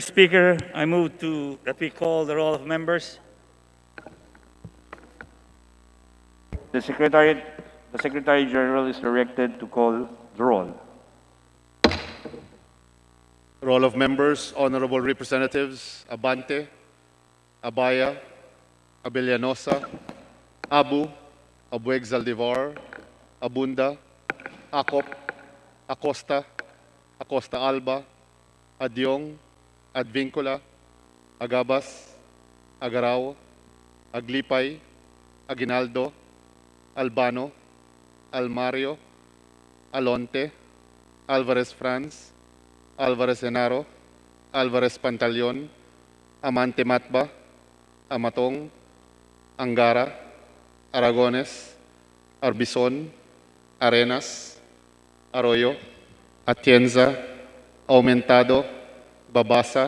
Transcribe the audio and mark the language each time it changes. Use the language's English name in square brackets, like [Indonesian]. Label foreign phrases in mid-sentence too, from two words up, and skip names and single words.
[English] Speaker, I move that we call the roll of members. The Secretary General is directed to call the roll. Roll of members, Honorable Representatives Abante, Abaya, Abellanosa, Abu, Abueg Zaldivar, Abunda, Acop, Acosta, Acosta Alba, Adyong, Advincula, Agabas, Agarao, Aglipay, Aguinaldo, Albano, Almario, Alonte, Alvarez Franz, Alvarez Enaro, Alvarez Pantaleon, Amante Matba, Amatong, Angara, Aragones, Arbison, Arenas, Arroyo, Atienza, Aumentado, Babasa,